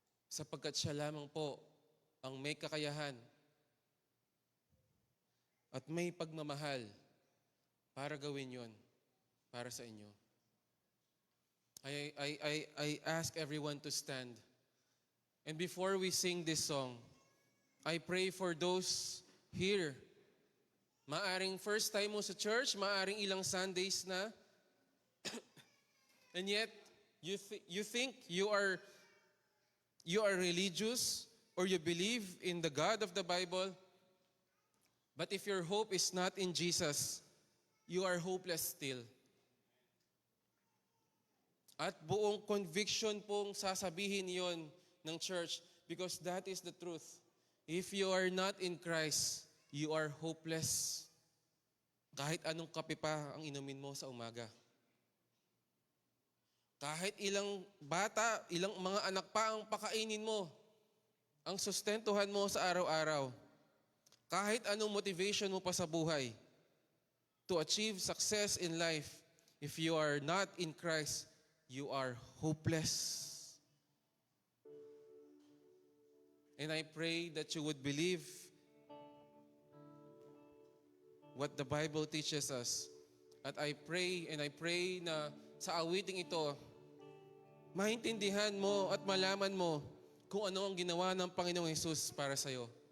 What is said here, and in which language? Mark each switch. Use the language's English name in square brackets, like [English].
[Filipino] Sapagkat siya lamang po ang may kakayahan at may pagmamahal para gawin yon para sa inyo. [English] I ask everyone to stand. And before we sing this song, I pray for those here. [Filipino] Maaring first time mo sa church, maaring ilang Sundays na, [English] and yet you think you are religious or you believe in the God of the Bible, but if your hope is not in Jesus, you are hopeless still. [Filipino] At buong conviction pong sasabihin yon ng church, [English] because that is the truth. If you are not in Christ, you are hopeless. [Filipino] Kahit anong kape pa ang inumin mo sa umaga. Kahit ilang bata, ilang mga anak pa ang pakainin mo, ang sustentuhan mo sa araw-araw. Kahit anong motivation mo pa sa buhay [English] to achieve success in life, if you are not in Christ, you are hopeless. And I pray that you would believe what the Bible teaches us. [Filipino] At [English] I pray [Filipino] na sa awiting ito, maintindihan mo at malaman mo kung ano ang ginawa ng Panginoong Hesus para sa iyo.